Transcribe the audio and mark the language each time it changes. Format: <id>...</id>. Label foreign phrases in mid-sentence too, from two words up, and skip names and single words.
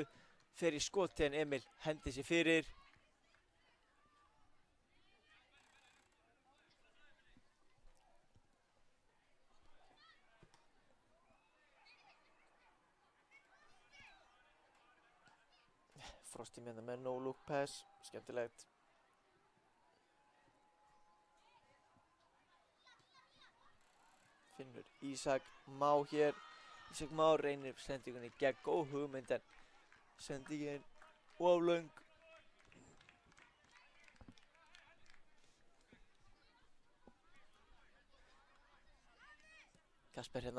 <is>Fer í skoti en Emil hendi sér fyrir. Frosti með</is> <en>no look pass.</en> <is>Skemmtilegt. Finnur Ísak Má hér. Ísak Má reynir sendingunni gegn góð hugmynd en sendingin of löng. Kasper hérna.</is>